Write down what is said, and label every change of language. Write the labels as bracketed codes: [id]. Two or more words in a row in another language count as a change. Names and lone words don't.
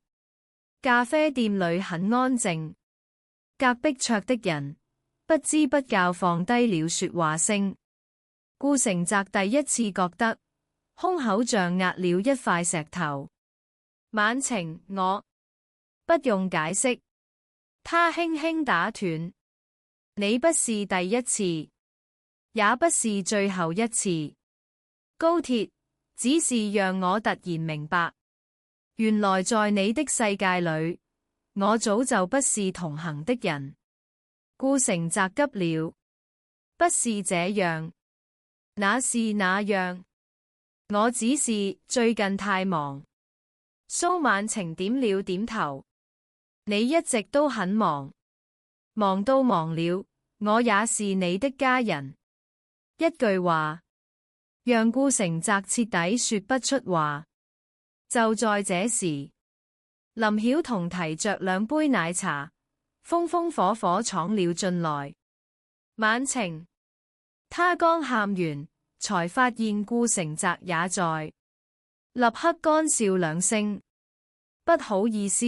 [zh] 咖啡店裏很安靜，隔壁桌的人不知不覺放低了說話聲。顧成澤第一次覺得胸口像壓了一塊石頭。晚晴，我不用解釋。他輕輕打斷，你不是第一次，也不是最後一次。高鐵只是讓我突然明白，原來在你的世界裏，我早就不是同行的人。顧成澤急了，不是這樣，那是那樣。我只是最近太忙。蘇晚晴點了點頭。你一直都很忙，忙到忘了我也是你的家人。一句話讓顧成澤徹底說不出話。就在這時，林曉彤提着2杯奶茶，風風火火闖了進來。晚晴，他剛喊完，才發現顧成澤也在，立刻乾笑2聲，不好意思。